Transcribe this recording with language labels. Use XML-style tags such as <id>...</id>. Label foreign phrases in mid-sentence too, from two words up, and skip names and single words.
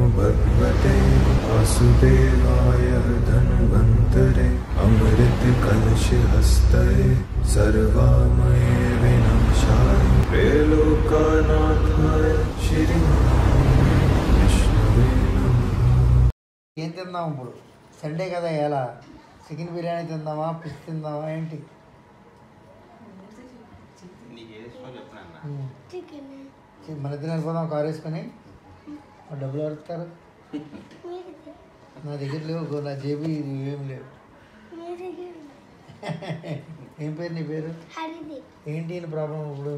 <sa>भगवते वासुदेवाय धन्वन्तरे अमृत कलश हस्ते सर्वामये विनाशाय त्रैलोक्यनाथाय श्री विष्णवे नमः।</sa> <te>ఏం తిందాం ఇప్పుడు సండే కదా ఎలా చికెన్ బిర్యానీ తిందామా ఫిష్ తిందామా ఏంటి మన ఇద్దరు వెళ్ళిపోదాం కారు వేసుకొని డబ్బులు అడుగుతారు నా దగ్గర లేవు నా జేబు ఇది ఏం లేవు ఏం పేరు నీ పేరు ఏంటి ప్రాబ్లం ఇప్పుడు</te>